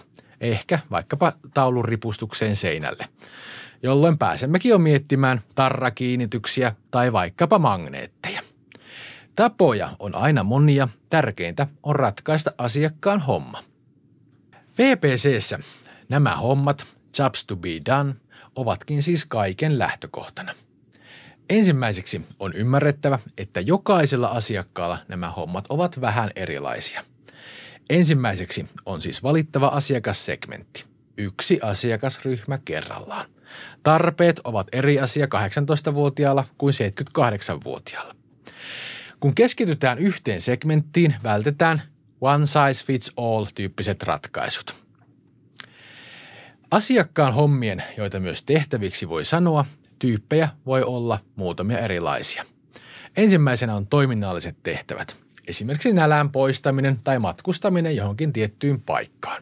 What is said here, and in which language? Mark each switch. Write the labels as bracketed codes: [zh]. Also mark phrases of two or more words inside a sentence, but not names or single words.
[fi] Ehkä vaikkapa taulun ripustukseen seinälle, jolloin pääsemmekin jo miettimään tarrakiinnityksiä tai vaikkapa magneetteja. Tapoja on aina monia, tärkeintä on ratkaista asiakkaan homma. VPC:ssä nämä hommat, [en] jobs to be done, [fi] ovatkin siis kaiken lähtökohtana. Ensimmäiseksi on ymmärrettävä, että jokaisella asiakkaalla nämä hommat ovat vähän erilaisia. Ensimmäiseksi on siis valittava asiakassegmentti. Yksi asiakasryhmä kerrallaan. Tarpeet ovat eri asia 18-vuotiaalla kuin 78-vuotiaalla. Kun keskitytään yhteen segmenttiin, vältetään [en] one size fits all [fi] -tyyppiset ratkaisut. Asiakkaan hommien, joita myös tehtäviksi voi sanoa, tyyppejä voi olla muutamia erilaisia. Ensimmäisenä on toiminnalliset tehtävät. Esimerkiksi nälän poistaminen tai matkustaminen johonkin tiettyyn paikkaan.